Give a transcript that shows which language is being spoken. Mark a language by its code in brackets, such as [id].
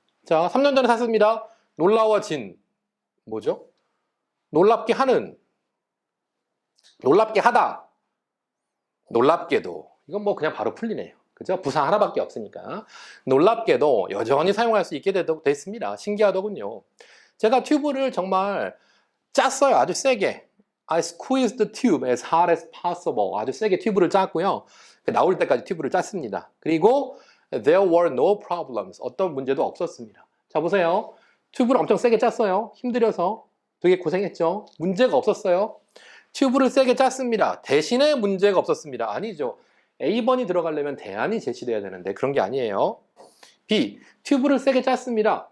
[ko] 자, 3년 전에 샀습니다. 놀라워진. 뭐죠? 놀랍게 하는. 놀랍게 하다. 놀랍게도. 이건 뭐 그냥 바로 풀리네요. 그죠? 부사 하나밖에 없으니까. 놀랍게도 여전히 사용할 수 있게 됐습니다. 신기하더군요. 제가 튜브를 정말 짰어요. 아주 세게. [en] I squeezed the tube as hard as possible. [ko] 아주 세게 튜브를 짰고요. 나올 때까지 튜브를 짰습니다. 그리고 [en] there were no problems. [ko] 어떤 문제도 없었습니다. 자, 보세요. 튜브를 엄청 세게 짰어요. 힘들여서 되게 고생했죠. 문제가 없었어요. 튜브를 세게 짰습니다. 대신에 문제가 없었습니다. 아니죠. A번이 들어가려면 대안이 제시돼야 되는데 그런 게 아니에요. B. 튜브를 세게 짰습니다.